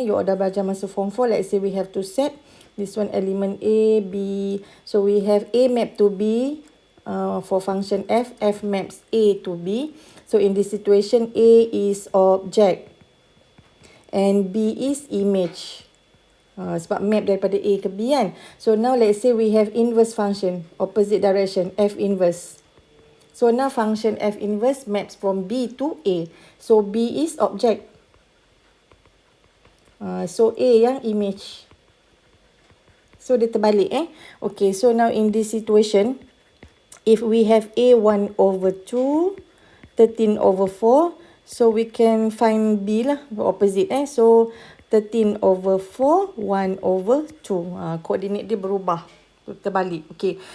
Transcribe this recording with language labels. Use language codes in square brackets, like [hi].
[en] You [ms] dah belajar masa [en] form 4. Let's say we have to set this one element A, B. So we have A map to B for function F. F maps A to B. So in this situation, A is object and B is image. [ms] Sebab map daripada A ke B kan. [en] So now let's say we have inverse function, opposite direction, F inverse. So now function F inverse maps from B to A. So B is object. So A yang image. So [ms] dia terbalik [en] Okay, so now in this situation, if we have A 1 over 2, 13 over 4, so we can find B lah, the opposite So 13 over 4, 1 over 2. [ms] Coordinate dia berubah. Terbalik. [en] Okay.